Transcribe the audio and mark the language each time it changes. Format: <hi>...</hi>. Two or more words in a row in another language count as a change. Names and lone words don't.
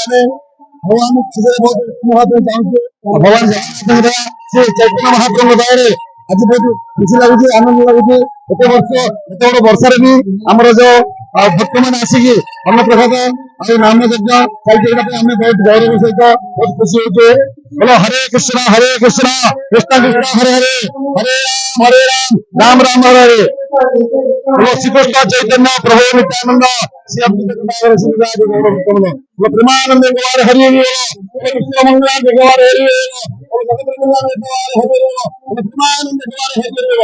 <or>ଆମେ ଭଗବାନ ଚାହୁଁଛୁ ଭଗବାନ ଜଗନ୍ନାଥଙ୍କ ସେ ଚୈତନ୍ୟ ମହାପ୍ରଭୁଙ୍କ ଦୟାରେ ଆଜି ବହୁତ ଖୁସି ଲାଗୁଛି, ଆନନ୍ଦ ଲାଗୁଛି। ଏତେ ବଡ ବର୍ଷାରେ ବି ଆମର ଯୋଉ ଭକ୍ତମାନେ ଆସିକି ଅନ୍ନପ୍ରସାଦ ଆଉ ନାମ ଯଜ୍ଞ ଚାଲିଛି, ଏଇଟା ପାଇଁ ଆମେ ବହୁତ ଗୌରବ ସହିତ ବହୁତ ଖୁସି ହଉଛୁ।</or> <hi>बोलो हरे कृष्ण कृष्ण कृष्ण हरे हरे हरे राम राम हरे हरे। बोलो श्री कृष्ण चैतन्य प्रभु नित्यानंद श्री प्रेमानंद गवार हरि हरि कृष्ण मंगला गवार हरि हरि प्रेमानंद गवार हरि हरि।</hi>